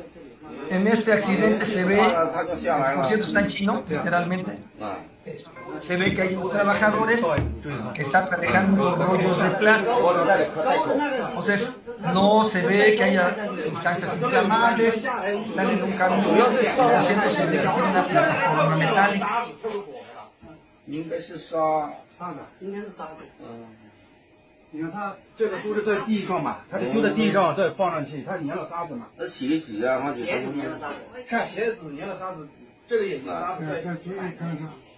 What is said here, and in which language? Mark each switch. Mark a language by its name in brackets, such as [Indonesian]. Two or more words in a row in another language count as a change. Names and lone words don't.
[Spanish] En este accidente se ve, por cierto está en chino, literalmente. se ve que hay unos trabajadores que están manejando unos rollos de plástico. Entonces, no se ve que haya sustancias inflamables, están en un camión, que por cierto se ve que tiene una plataforma metálica. [Chinese] 应该是沙子，应该是沙子。你看它这个都是在地上嘛，它就在地上再放上去，它粘了沙子嘛。那鞋子啊，它鞋子粘了沙子。看鞋子粘了沙子，这个也粘沙子。看看看。